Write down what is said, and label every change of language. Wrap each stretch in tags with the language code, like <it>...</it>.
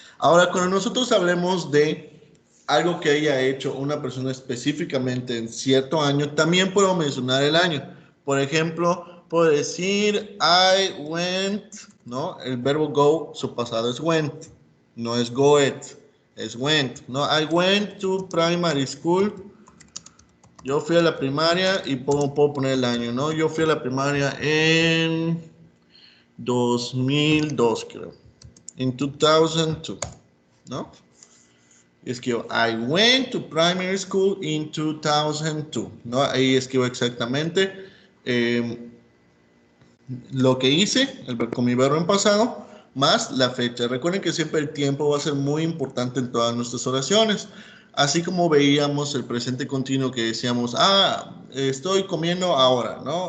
<es>Ahora, cuando nosotros hablemos de algo que haya hecho una persona específicamente en cierto año, también puedo mencionar el año. Por ejemplo, puedo decir</es> <en>I went,</en> <es>¿no? El verbo go, su pasado es went, no es goed, es went, ¿no?</es> <en>I went to primary school.</en> <es>Yo fui a la primaria y puedo poner el año, ¿no? Yo fui a la primaria en 2002, creo. En 2002, ¿no? Escribo,</es> <en>I went to primary school in 2002,</en> <es>¿no? Ahí escribo exactamente eh, lo que hice con mi verbo en pasado, más la fecha. Recuerden que siempre el tiempo va a ser muy importante en todas nuestras oraciones. Así como veíamos el presente continuo que decíamos, estoy comiendo ahora, ¿no?</es>